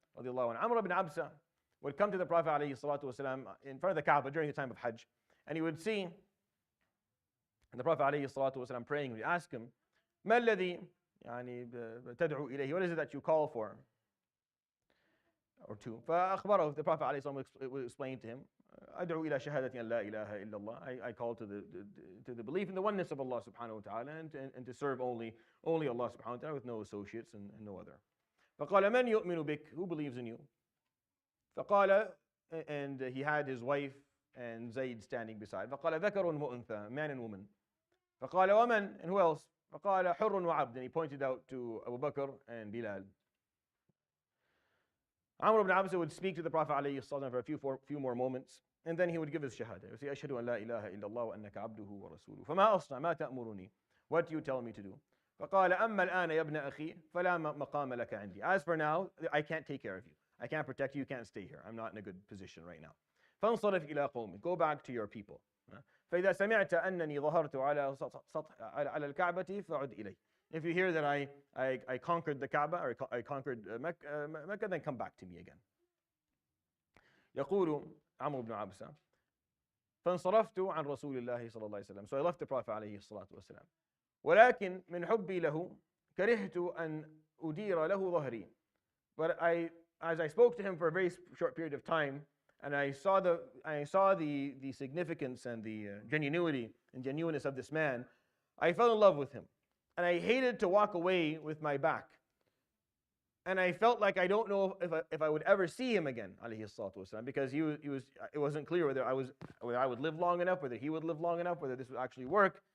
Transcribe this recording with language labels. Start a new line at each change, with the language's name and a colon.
English: Amr ibn Absa would come to the Prophet ﷺ in front of the Kaaba during the time of Hajj, and he would see the Prophet ﷺ praying. He would ask him,
Arabic: ما الذي تدعو إليه?
English: What is it that you call for? Or to.
Arabic: فأخبره,
English: the Prophet ﷺ would explain to him,
Arabic: أدعو إلى شهادة أن لا إله إلا الله.
English: I call to the belief in the oneness of Allah subhanahu wa ta'ala, and to serve only Allah subhanahu wa ta'ala with no associates and no other.
Arabic: فقال من يؤمن بك?
English: Who believes in you? فقال, and he had his wife and Zayd standing beside.
Arabic: فقال ذكر وأنثى,
English: man and woman.
Arabic: فقال ومن,
English: and who else?
Arabic: فقال حر وعبد,
English: and he pointed out to Abu Bakr and Bilal. Amr ibn Absa would speak to the Prophet ﷺ for a few more moments, and then he would give his shahada. He would say,
Arabic: أشهد أن لا إله إلا الله وأنك عبده ورسوله. فما أصنع ما تأمرني?
English: What do you tell me to do?
Arabic: فقال أما الآن يا ابن أخي فلا مقام لك عندي.
English: As for now, I can't take care of you. I can't protect you. You can't stay here. I'm not in a good position right now.
Arabic: فانصرف إلى قومك.
English: Go back to your people.
Arabic: فإذا سمعت أنني ظهرت على الكعبة فعد إلي.
English: If you hear that I conquered the Kaaba, or I conquered Mecca, then come back to me again.
Arabic: يقول عمرو بن عبسة فانصرفت عن رسول الله صلى الله عليه وسلم.
English: So I left the Prophet عليه الصلاة والسلام.
Arabic: ولكن من حبي له كرهت أن أدير له ظهري.
English: But as I spoke to him for a very short period of time, and I saw the significance and the genuineness of this man, I fell in love with him. And I hated to walk away with my back. And I felt like I don't know if I would ever see him again, alayhi salatu wasalam, because it wasn't clear whether I would live long enough, whether he would live long enough, whether this would actually work.